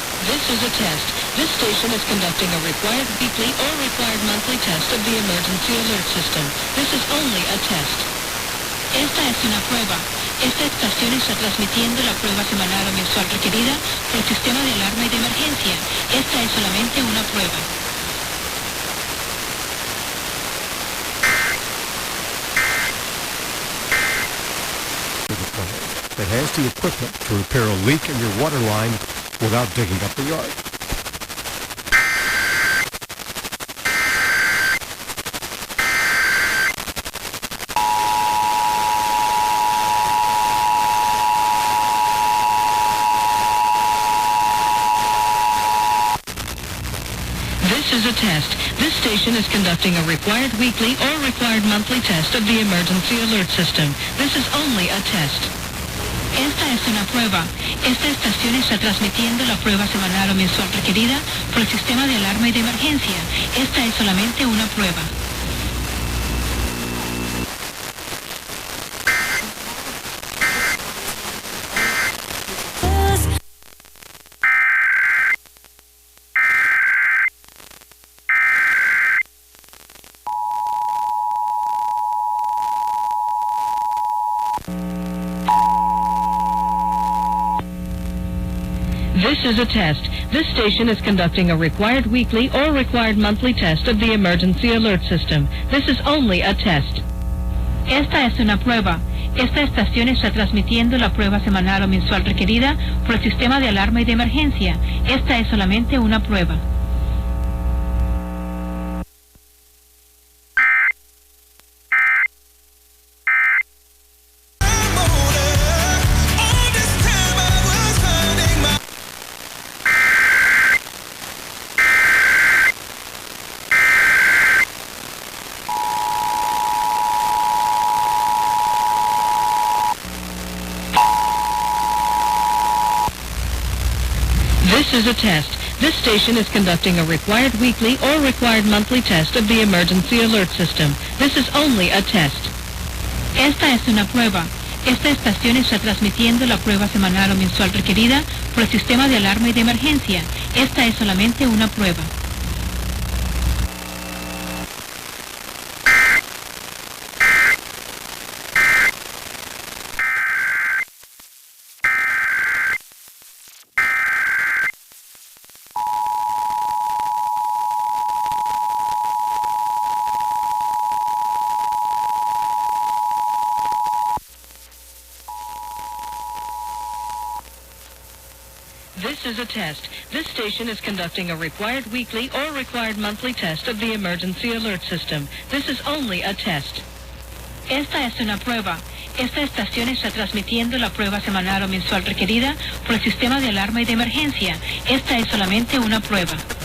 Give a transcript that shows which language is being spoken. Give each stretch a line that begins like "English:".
English: This is a test. This station is conducting a required weekly or required monthly test of the emergency alert system. This is only a test.
Spanish: Esta es una prueba. Esta estación está transmitiendo la prueba semanal o mensual requerida por el sistema de alarma y de emergencia. Esta es solamente una prueba.
English: That has the equipment to repair a leak in your water line without digging up the yard. This is a test. This station is conducting a required weekly or required monthly test of the emergency alert system. This is only a test.
Spanish: Esta es una prueba. Esta estación está transmitiendo la prueba semanal o mensual requerida por el sistema de alarma y de emergencia. Esta es solamente una prueba.
English: This is a test. This station is conducting a required weekly or required monthly test of the emergency alert system. This is only a test.
Spanish: Esta es una prueba. Esta estación está transmitiendo la prueba semanal o mensual requerida por el sistema de alarma y de emergencia. Esta es solamente una prueba.
English: This is a test. This station is conducting a required weekly or required monthly test of the emergency alert system. This is only a test.
Spanish: Esta es una prueba. Esta estación está transmitiendo la prueba semanal o mensual requerida por el sistema de alarma y de emergencia. Esta es solamente una prueba.
English: This is a test. This station is conducting a required weekly or required monthly test of the emergency alert system. This is only a test.
Spanish: Esta es una prueba. Esta estación está transmitiendo la prueba semanal o mensual requerida por el sistema de alarma y de emergencia. Esta es solamente una prueba.